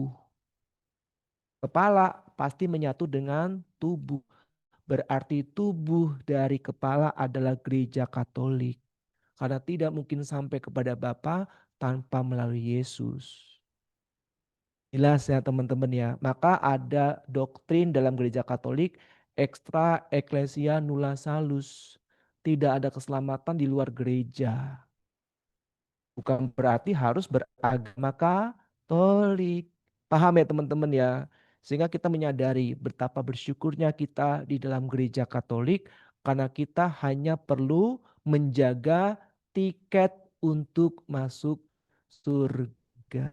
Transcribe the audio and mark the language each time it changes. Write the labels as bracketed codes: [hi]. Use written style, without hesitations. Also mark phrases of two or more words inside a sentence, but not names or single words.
[id] Kepala pasti menyatu dengan tubuh. Berarti tubuh dari kepala adalah gereja Katolik. Karena tidak mungkin sampai kepada Bapa tanpa melalui Yesus. Jelas ya teman-teman ya. Maka ada doktrin dalam gereja Katolik [la] extra ecclesia nulla salus. [id] Tidak ada keselamatan di luar gereja. Bukan berarti harus beragama Katolik. Paham ya teman-teman ya. Sehingga kita menyadari betapa bersyukurnya kita di dalam gereja Katolik karena kita hanya perlu menjaga tiket untuk masuk surga.